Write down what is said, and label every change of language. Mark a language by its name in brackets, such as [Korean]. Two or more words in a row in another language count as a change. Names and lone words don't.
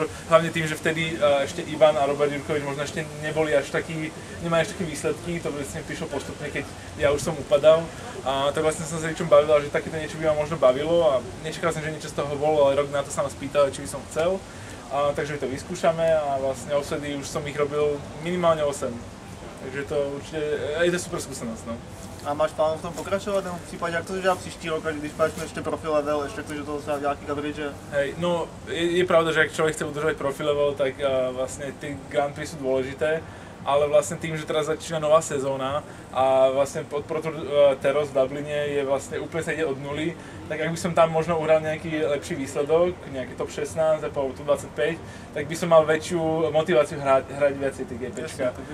[Slovak] Hlavne tým, že vtedy ešte Ivan a Robert Jurkovič možno ešte neboli až takí, nemali až také výsledky, to vlastne prišlo postupne, keď ja už som upadal. A tak vlastne som sa s Richom bavil, že takéto niečo by ma možno bavilo a nečakal som, že niečo z toho bolo, ale rok na to sa ma spýtal, či by som chcel. Takže to vyskúšame a vlastne osedy už som ich robil minimálne 8. Takže to určite, je to super skúsenosť, no. [Czech] A máš plán v tom pokračovat, nebo v případě, jak to dělá příští rok, když máš ještě profi level, ještě to, že to se nějaký coverage? [Slovak] Hej, no je pravda, že ak človek chce udržať profi level, tak vlastne tie Grand Prix sú dôležité. Ale vlastne tým, že teraz začína nová sezóna a vlastne pod Pro Tour Teros v Dubline je vlastne úplne sa ide od nuly, tak ak by som tam možno uhral nejaký lepší výsledok, nejaký top 16 a top 25, tak by som mal väčšiu motiváciu hrať viacej tie GPčka.